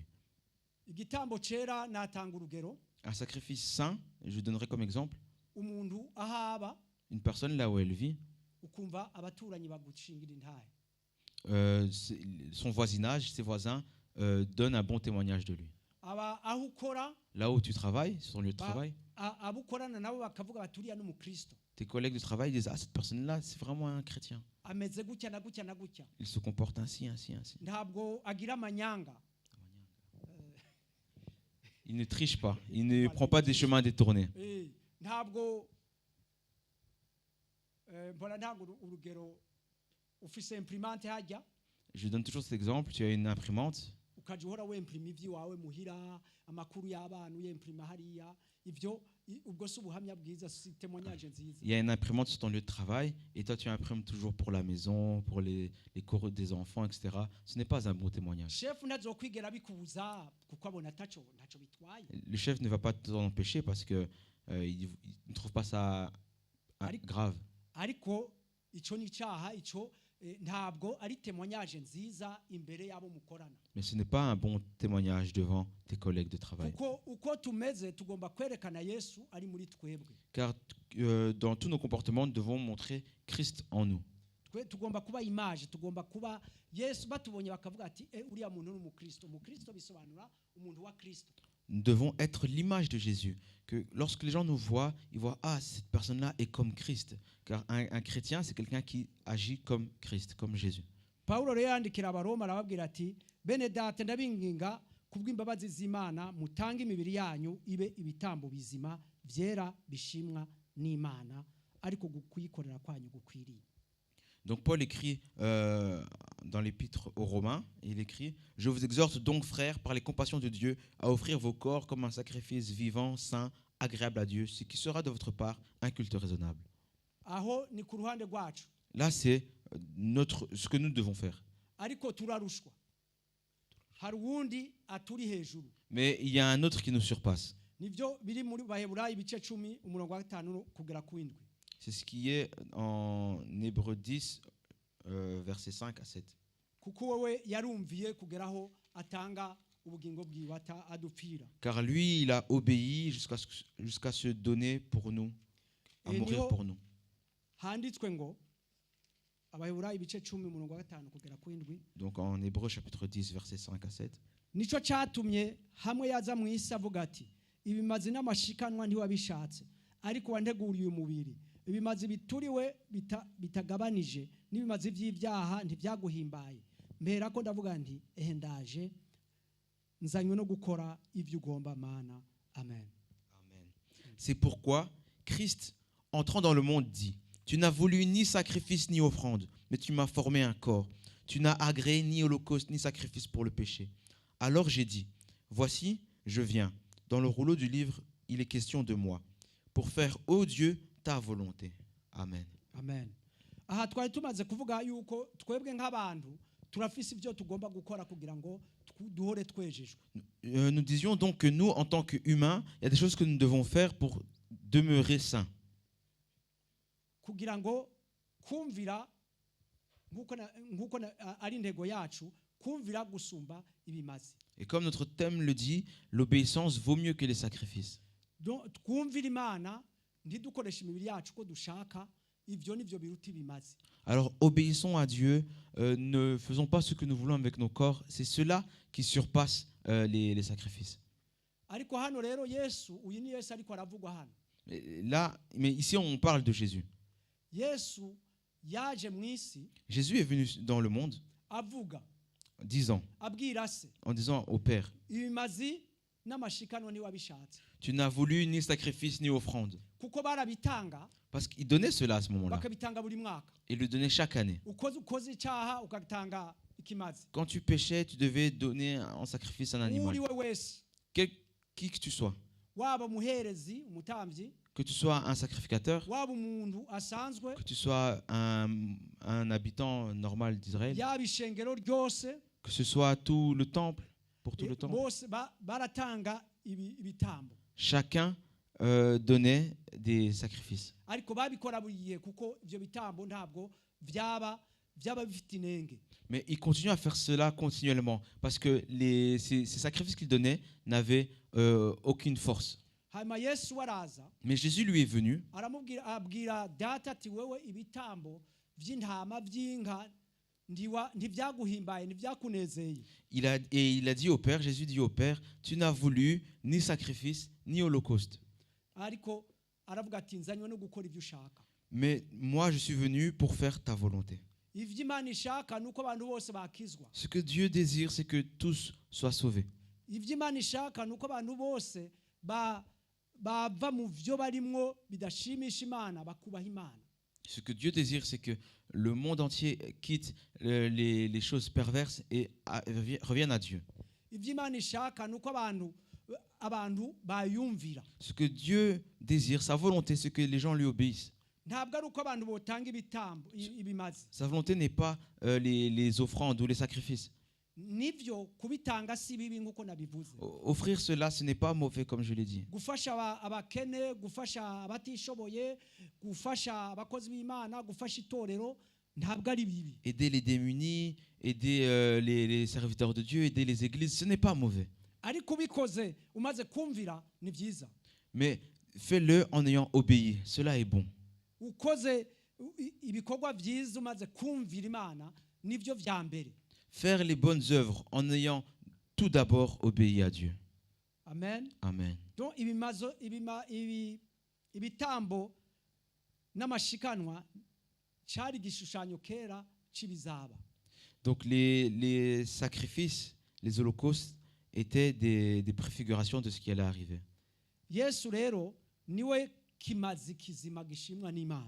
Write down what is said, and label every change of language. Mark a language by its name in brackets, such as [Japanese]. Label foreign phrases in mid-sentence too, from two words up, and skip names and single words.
[Rundi] Igitambo cyera natanga urugero, [French] Un sacrifice saint, je donnerai comme exemple, [Rundi] umuntu ahaba [French] une personne là où elle vit, [Rundi] ukumva abaturanyi bagushingira intahe. [French] Son voisinage, ses voisins donnent un bon témoignage de lui. [Rundi] Aba aho ukora [French] Là où tu travailles, sur ton lieu de travail, [Rundi] abo ukorana nabo bakavuga baturiya n'umukristo [French] tes collègues de travail disent « Ah, cette personne-là, c'est vraiment un chrétien. [Rundi] ameze gutya na gutya na gutya, [French] Il se comporte ainsi, ainsi, ainsi. [Rundi] ntabwo agira amanyanga, [French] Il ne triche pas, il ne prend pas des chemins détournés. [Rundi] ntabwo mbona ntabwo urugero ufise imprimante hajya [French] Je donne toujours cet exemple. Tu as une imprimante, [Rundi] ukaja uhora wemprima ivy'iwawe muhira amakuru y'abana uyemprima hariya ivyo ubwo si ubuhamya bwiza, si témoignage nziza. [French] il y a une imprimante sur ton lieu de travail et toi tu imprimes toujours pour la maison, pour les cours des enfants, etc. Ce n'est pas un bon témoignage. [Rundi] Chef ntazokwigera bikubuza kuko abona ntaco bitwaye. [French] Le chef ne va pas t'en empêcher parce que il ne trouve pas ça grave. [Rundi] Ariko ico ni icaha, ico ntabwo ari témoignage nziza imbere y'abo mukorana. [French] Mais ce n'est pas un bon témoignage devant tes collègues de travail. [Rundi] Kuko uko tumeze tugomba kwerekana Yesu ari muri twebwe. [French] Car dans tous nos comportements, nous devons montrer Christ en nous. [Rundi] Tugomba kuba image, tugomba kuba Yesu batubonye bakavuga ati uriya muntu n'umukristo. Umukristo bisobanura umuntu wa Kristo. [French] Nous devons être l'image de Jésus. Que lorsque les gens nous voient, ils voient « Ah, cette personne-là est comme Christ. » Car un chrétien, c'est quelqu'un qui agit comme Christ, comme Jésus. [Rundi] Paulo rero yandikira abaroma arababwira ati bene data ndabinginga kubw'imbabazi z'Imana mutange imibiri yanyu ibe ibitambo bizima vyera bishimwa n'Imana ariko kuyikorera kwanyu gukwiriye. [French] Donc Paul écrit dans l'épître aux Romains, il écrit « Je vous exhorte donc, frères, par les compassions de Dieu, à offrir vos corps comme un sacrifice vivant, saint, agréable à Dieu, ce qui sera de votre part un culte raisonnable. » [Rundi] Aho ni ku ruhande rwacu. [French] Là, c'est ce que nous devons faire. [Rundi] Ariko turarushwa. Hari uwundi aturi hejuru. [French] Mais il y a un autre qui nous surpasse. [Rundi] Nivyo biri muri Baheburayo ibice 10 umurongo wa 5 kugera ku 7. [French] C'est ce qui est en Hébreux 10, versets 5 à 7. [Rundi] Kuko wewe yarumviye kugeraho atanga ubugingo bwiwe adupfira. [French] Car lui, il a obéi jusqu'à se donner pour nous, à mourir pour nous. [Rundi] Handitswe ngo Abaheburayo ibice 10 umurongo wa 5 kugera ku 7. [French] Donc en Hébreux chapitre 10, versets 5 à 7. [Rundi] Nico cyatumye hamwe yaza mu isi avuga ati ibimazi n'amashikanwa ntiwabishatse ariko wanteguriye umubiri. Ibimazi bituriwe bitagabanije n'ibimazi by'ibyaha ntibyaguhimbaye. Mbera ko ndavuga nti ndaje nzanywe no gukora ibyo ugomba Mana. Amen. Amen. [French] C'est pourquoi Christ, entrant dans le monde, dit: Tu n'as voulu ni sacrifice ni offrande, mais tu m'as formé un corps. Tu n'as agréé ni holocauste ni sacrifice pour le péché. Alors j'ai dit: Voici, je viens. Dans le rouleau du livre, il est question de moi, pour faire, ô Dieu, ta volonté. Amen. Amen. [Rundi] Aha twari tumaze kuvuga yuko twebwe nk'abantu turafise ibyo tugomba gukora kugira ngo duhore twejejwe. [French] Nous disions donc que nous, en tant qu'humains, il y a des choses que nous devons faire pour demeurer saints. [Rundi] Kugira ngo kumvira nkuko ari intego yacu, kumvira gusumba ibimazi. [French] Et comme notre thème le dit, l'obéissance vaut mieux que les sacrifices. [Rundi] Donc kumvira Imana ntidukoresha imibiri yacu ko dushaka, ivyo nivyo biruta ibimazi. [French] Alors obéissons à Dieu, ne faisons pas ce que nous voulons avec nos corps, c'est cela qui surpasse les sacrifices. [Rundi] Ariko hano rero Yesu, uyu ni Yesu ariko aravugwa hano. [French] Mais ici on parle de Jésus. [Rundi] Yesu yaje mu isi. [French] Jésus est venu dans le monde [Rundi] avuga [French] disant, en disant au Père: [Rundi] ibimazi n'amashikanwa ntiwabishatse. [French] Tu n'as voulu ni sacrifice ni offrande. [Rundi] Kuko barabitanga. [French] Parce qu'il donnait cela à ce moment-là. [Rundi] Bakabitanga buri mwaka. [French] Il le donnait chaque année. [Rundi] Ukoze icyaha ugatanga ikimazi. [French] Quand tu péchais, tu devais donner en sacrifice un animal. [Rundi] Uri we wese. [French] Qui que tu sois. [Rundi] Waba muherezi, umutambyi. [French] que tu sois un sacrificateur, [Rundi] waba umuntu asanzwe, [French] que tu sois un habitant normal d'Israël, [Rundi] yaba ishengero ryose, [French] que ce soit tout le temple, pour tout le temple, [Rundi] bose baratanga ibitambo, [French] chacun donnait des sacrifices. [Rundi] ariko babikora buri gihe kuko ivyo bitambo ntabwo byaba bifite inenge. [French] Mais il continue à faire cela continuellement parce que ces sacrifices qu'il donnait n'avaient aucune force. [Rundi] Hanyuma Yesu araza [French] Mais Jésus lui est venu [Rundi] abwira data ati wewe ibitambo by'intama by'inka ntibyaguhimbaye ntibyakunezeye. [French] et il a dit au Père, Jésus dit au Père, tu n'as voulu ni sacrifice ni holocauste. [Rundi] Ariko aravuga ati nzanywe no gukora ibyo ushaka. [French] Mais moi je suis venu pour faire ta volonté. [Rundi] Ivyo Imana ishaka nuko abantu bose bakizwa. [French] Ce que Dieu désire, c'est que tous soient sauvés. [Rundi] Ivyo Imana ishaka nuko abantu bose bava mu vyo barimwo bidashimisha Imana bakubaha Imana. [French] Ce que Dieu désire, c'est que le monde entier quitte les choses perverses et revienne à Dieu. [Rundi] Ivyo Imana ishaka nuko abantu bayumvira. [French] Ce que Dieu désire, sa volonté, c'est que les gens lui obéissent. [Rundi] Ntabwo ari uko abantu botanga ibitambo ibimazi. [French] Sa volonté n'est pas les offrandes ou les sacrifices. [Rundi] Nivyo kubitanga si bibi nkuko nabivuze. [French] Offrir cela, ce n'est pas mauvais comme je l'ai dit. [Rundi] Gufasha abakene, gufasha abatishoboye, gufasha abakozi b'Imana, gufasha itorero ntabwo ari bibi. [French] Aider les démunis, aider les serviteurs de Dieu, aider les églises, ce n'est pas mauvais. [Rundi] Ariko ubikoze umaze kumvira ni byiza. [French] Mais fais-le en ayant obéi, cela est bon. [Rundi] Ukoze ibikorwa byiza umaze kumvira Imana nivyo vya mbere. [French] Faire les bonnes œuvres en ayant tout d'abord obéi à Dieu. Amen. Amen. [Rundi] Donc ibitambo n'amashikanwa cyari gishushanyo kera c'ibizaba. [French] Donc les sacrifices, les holocaustes étaient des préfigurations de ce qui allait arriver. [Rundi] Yesu rero niwe kimazi kizima gishimwa n'Imana.